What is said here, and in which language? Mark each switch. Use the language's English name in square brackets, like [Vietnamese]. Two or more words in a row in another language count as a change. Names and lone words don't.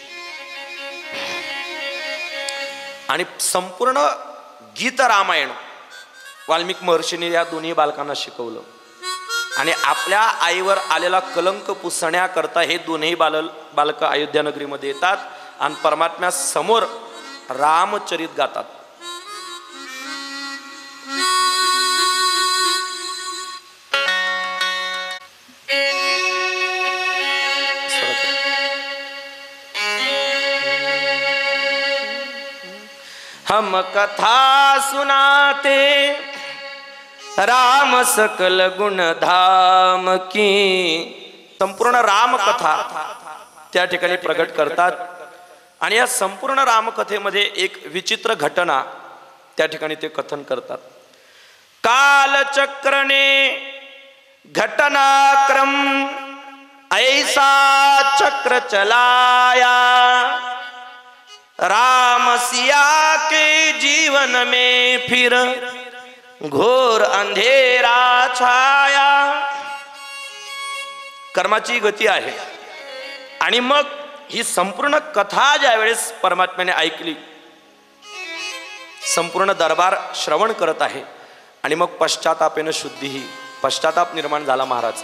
[Marathi] आणि संपूर्ण गीत रामायण वाल्मिक महर्षीने या दोन्ही बालकांना शिकवलं. आणि आपल्या आईवर आलेला कलंक पुसण्याकरता हे दोन्ही बालक अयोध्या नगरीमध्ये येतात आणि परमात्म्या समोर रामचरित गातात. [Hindi] हम कथा सुनाते राम सकल गुण धाम की. [Marathi] संपूर्ण राम कथा त्या ठिकाणी प्रकट करतात. आणि या संपूर्ण रामकथेमध्ये एक विचित्र घटना त्या ठिकाणी ते कथन करतात. [Hindi] कालचक्रने घटनाक्रम ऐसा चक्र चलाया, राम सिया के जीवन में फिर घोर अंधेरा छाया. [Marathi] कर्माची गती आहे. आणि मग ही संपूर्ण कथा ज्या वेळेस परमात्म्याने ऐकली, संपूर्ण दरबार श्रवण करत आहे आणि मग पश्चातापेन शुद्धीही, पश्चाताप निर्माण झाला महाराज.